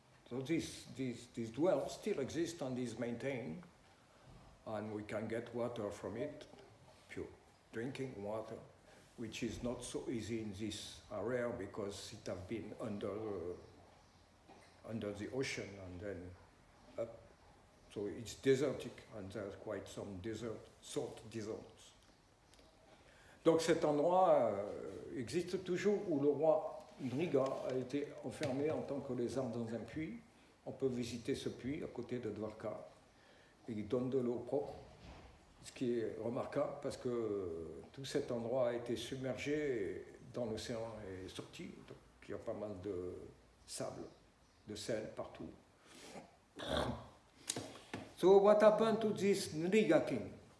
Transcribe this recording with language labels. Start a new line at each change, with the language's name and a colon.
English: So this well still exists and is maintained, and we can get water from it, pure drinking water, which is not so easy in this area because it has been under the ocean and then up. So it's desertic, and there's quite some salt deserts.
French: Donc cet endroit existe toujours où le roi Nriga a été enfermé en tant que lézard dans un puits. On peut visiter ce puits à côté de Dwarka. Il donne de l'eau propre, ce qui est remarquable parce que tout cet endroit a été submergé dans l'océan et sorti. Donc il y a pas mal de sable, de sel partout.
English: So what happened to this Nriga king?